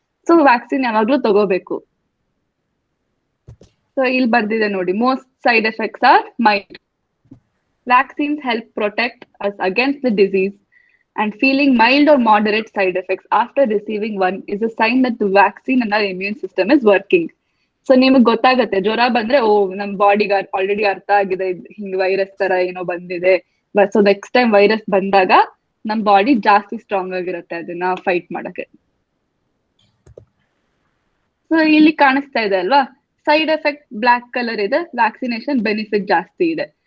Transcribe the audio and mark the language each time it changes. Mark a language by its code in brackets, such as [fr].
[kn] So vaccine ಯಾವಾಗ್ಲೂ ತಗೋಬೇಕು. So ಇಲ್ಲಿ ಬರ್ದಿದೆ ನೋಡಿ, [en] Most side effects are mild. Vaccines help protect us against the disease, and feeling mild or moderate side effects after receiving one is a sign that the vaccine and our immune system is working. [kn] So ನಿಮಗೆ ಗೊತ್ತಾಗತ್ತೆ, ಜ್ವರ ಬಂದ್ರೆ ನಮ್ ಬಾಡಿಗೆ already ಅರ್ಥ ಆಗಿದೆ ಹಿಂಗ್ virus ತರ ಏನೋ ಬಂದಿದೆ. ಸೊ ನೆಕ್ಸ್ಟ್ ಟೈಮ್ ವೈರಸ್ ಬಂದಾಗ ನಮ್ ಬಾಡಿ ಜಾಸ್ತಿ ಸ್ಟ್ರಾಂಗ್ ಆಗಿರುತ್ತೆ ಅದನ್ನ ಫೈಟ್ ಮಾಡಕ್ಕೆ. ಸೊ ಇಲ್ಲಿ ಕಾಣಿಸ್ತಾ ಇದೆ ಅಲ್ವಾ, ಸೈಡ್ ಎಫೆಕ್ಟ್ ಬ್ಲಾಕ್ ಕಲರ್ ಇದೆ, ವ್ಯಾಕ್ಸಿನೇಷನ್ ಬೆನಿಫಿಟ್ ಜಾಸ್ತಿ ಇದೆ.